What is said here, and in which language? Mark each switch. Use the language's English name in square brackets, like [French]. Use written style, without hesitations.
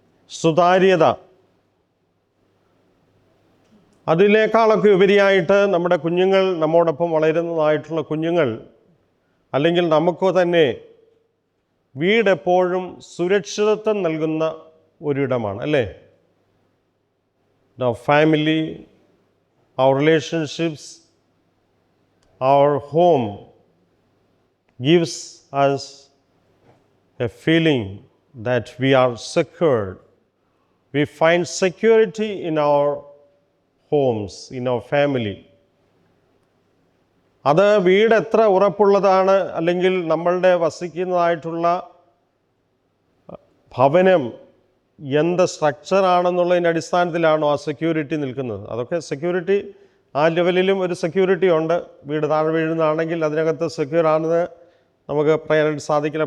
[Malayalam] സുതാര്യത, അതിനേക്കാളൊക്കെ ഉപരിയായിട്ട് നമ്മുടെ കുഞ്ഞുങ്ങൾ, നമ്മോടൊപ്പം വളരുന്നതായിട്ടുള്ള കുഞ്ഞുങ്ങൾ, അല്ലെങ്കിൽ നമുക്ക് തന്നെ വീടെപ്പോഴും സുരക്ഷിതത്വം നൽകുന്ന ഒരിടമാണ് അല്ലേ? [English] Our family, our relationships, our home gives us a feeling that we are secured. We find security in our homes, in our family. [Malayalam] അത് വീട് എത്ര ഉറപ്പുള്ളതാണ്, അല്ലെങ്കിൽ നമ്മളുടെ വസിക്കുന്നതായിട്ടുള്ള ഭവനം എന്ത് സ്ട്രക്ചറാണെന്നുള്ളതിൻ്റെ അടിസ്ഥാനത്തിലാണോ ആ സെക്യൂരിറ്റി നിൽക്കുന്നത്? അതൊക്കെ സെക്യൂരിറ്റി, ആ ലെവലിലും ഒരു സെക്യൂരിറ്റി ഉണ്ട്. വീട് താഴെ വീഴുന്നതാണെങ്കിൽ അതിനകത്ത് സെക്യൂർ ആണെന്ന് നമുക്ക് പറയാനായിട്ട് സാധിക്കില്ല.